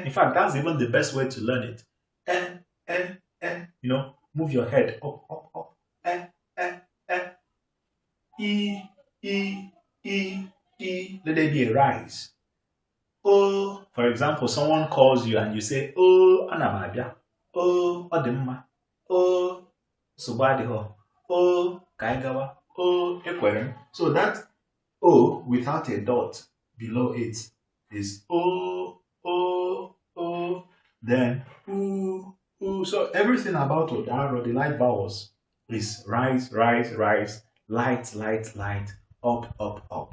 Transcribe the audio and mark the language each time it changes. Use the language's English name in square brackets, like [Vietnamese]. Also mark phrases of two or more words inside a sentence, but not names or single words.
[English] In fact, that's even the best way to learn it. N, N, N. You know, move your head up, up, up. N, N, N. E, E, E, E. Let there be a rise. Oh, for example, someone calls you and you say, oh, Anamabia. Oh, Odimma. Oh, Subadiho. Oh, Kaigawa. Oh, Ekwerem. So that O without a dot below it is O, O, O. Then U, U. So everything about Udaaro, the light vowels, is rise, rise, rise, light, light, light, up, up, up.